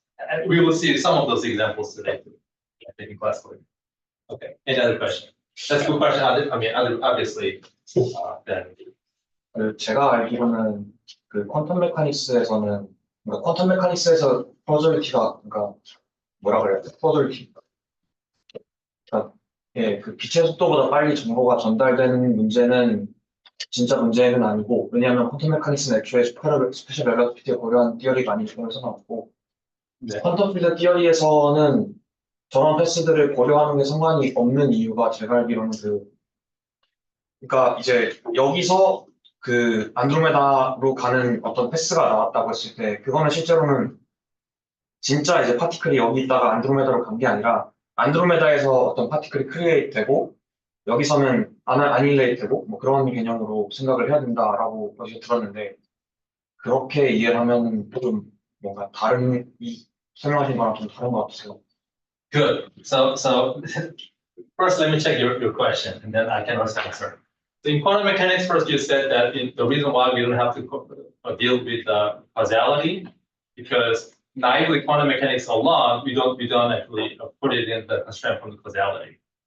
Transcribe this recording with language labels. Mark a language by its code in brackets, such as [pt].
[en] And we will see some of those examples today too. I think in class. Okay, any other question? That's a good question. I mean, obviously, then. [ko] 제가 알기로는 그 퀀텀 메카닉스에서는 퀀텀 메카닉스에서 프로저비티가 그러니까 뭐라 그래야 돼? 프로저비티. 그러니까 예, 그 빛의 속도보다 빨리 정보가 전달되는 문제는 진짜 문제는 아니고 왜냐하면 퀀텀 메카닉스는 애초에 스페셜 렐러티비티에 고려한 띠어리가 아닌 경우를 상관없고 퀀텀 필드 띠어리에서는 저런 패스들을 고려하는 게 상관이 없는 이유가 제가 알기로는 그러니까 이제 여기서 그 안드로메다로 가는 어떤 패스가 나왔다고 했을 때 그거는 실제로는 진짜 이제 파티클이 여기 있다가 안드로메다로 간 게 아니라 안드로메다에서 어떤 파티클이 크리에이트 되고 여기서는 아닐레이트 되고 뭐 그런 개념으로 생각을 해야 된다라고 어디서 들었는데 그렇게 이해를 하면 좀 뭔가 다른 이 설명하신 거랑 좀 다른 것 같아요. [en] Good. So first let me check your question and then I can also answer. So in quantum mechanics, first you said that the reason why we don't have to deal with causality because naively quantum mechanics alone, we don't actually put it in the constraint from the causality.